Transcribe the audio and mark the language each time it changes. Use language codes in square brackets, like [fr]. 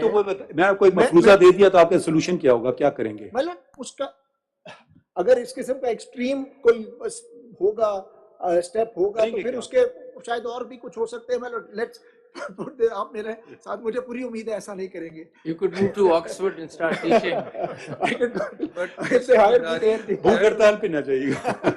[ur] تو میں آپ کو ایک مفروضہ دے دیا تو آپ کا سولوشن کیا ہوگا, کیا کریں گے؟ مطلب اس کا اگر اس قسم کا ایکسٹریم کوئی ہوگا اسٹیپ ہوگا تو پھر اس کے شاید اور بھی کچھ ہو سکتے ہیں. مطلب لیٹس آپ میرے ساتھ, مجھے پوری امید ہے ایسا نہیں کریں گے. [en] You could move to Oxford and start teaching. [ur] بھوک ہڑتال پہ نہ جائیے گا.